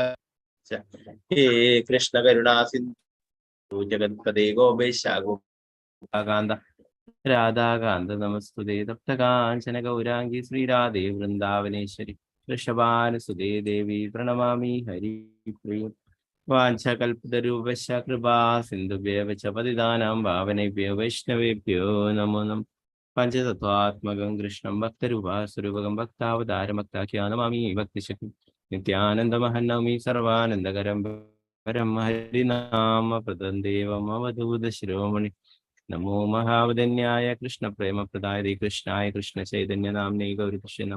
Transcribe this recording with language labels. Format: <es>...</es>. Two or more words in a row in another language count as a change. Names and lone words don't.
<sa>ഹേ കൃഷ്ണ കരുണാ സിന്ധു ജഗത്പദേ ഗോപേശാഗോകാന്ത രാധാകാന്ത നമസ്തുതേ തപ്തകാഞ്ചന ഗൗരാംഗി ശ്രീരാധേ വൃന്ദാവനേശ്വരി വൃഷഭാനുസുതേ ദേവി പ്രണമാമി ഹരിപ്രിയ. വാഞ്ചകൽപതരൂപശ കൃപാ സിന്ധുഭ്യവ ച പതിതാനാം പാവനേഭ്യോ വൈഷ്ണവേഭ്യോ നമോ നമഃ. പഞ്ചതത്വാത്മകം കൃഷ്ണം ഭക്തരൂപാസുരൂപകം ഭക്താവതാരമക്താഖ്യാനമാമി ഭക്തിശക്തി നിത്യാനന്ദമഹന്നമി സർവാനന്ദകരം പരം ഹരിനാമപ്രദം ദേവം അവധൂത ശിരോമണി. നമോ മഹാവദന്യായ കൃഷ്ണപ്രേമപ്രദായ കൃഷ്ണായ കൃഷ്ണചൈതന്യനാമ്നേ ഗൗരികൃഷ്ണം.</sa>